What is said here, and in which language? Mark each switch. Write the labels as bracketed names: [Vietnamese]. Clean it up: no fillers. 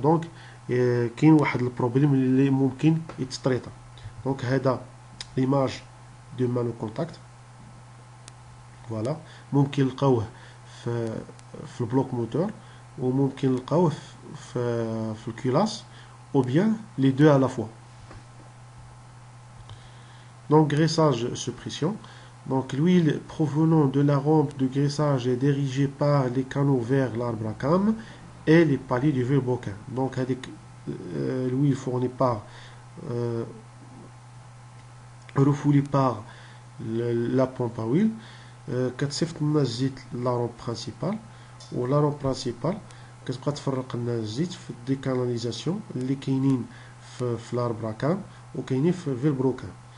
[Arabic] donc كاين واحد البروبليم اللي ممكن يتطريطا. دونك هذا ليماج [French] de mano-contact. Voilà. [Arabic] ممكن نلقاوه في البلوك موتور وممكن نلقاوه في الكولاس [French] ou bien les deux à la fois. Donc graissage suppression. Donc l'huile provenant de la rampe de graissage est dirigée par les canaux vers l'arbre à cames et les paliers du vilebrequin. Donc l'huile fournie par refoulée par la pompe à huile [Arabic] كتصيفط لنا الزيت لا رومب برينسيبال ولا رومب برينسيبال كتبقى تفرق لنا الزيت في دي كاناليزاسيون اللي كاينين في الاربرا كام وكاينين في الفيلبروكان.